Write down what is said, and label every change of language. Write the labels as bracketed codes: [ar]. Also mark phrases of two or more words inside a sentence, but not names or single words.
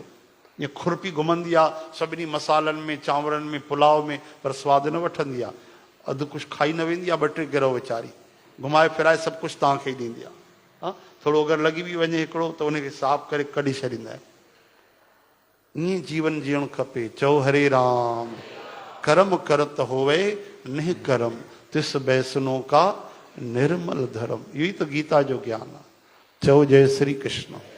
[sd] जीअं खुरपी घुमंदी आहे सभिनी मसालनि में, चांवरनि में, पुलाव में, पर सवादु न वठंदी आहे। अधु कुझु खाई न वेंदी आहे, 2-3 गिरह वीचारी घुमाए फिराए सभु कुझु तव्हांखे ई ॾींदी आहे। हा, थोरो अगरि लॻी बि वञे हिकिड़ो त उनखे साफ़ करे कढी छॾींदा आहिनि। ईअं जीवन जीअणु खपे। चओ हरे राम। [pa] कर्म करत होवे निह कर्म, तिस बैसनो का निर्मल धर्म। [sd] इहो ई त गीता जो ज्ञान आहे। चओ जय श्री कृष्ण।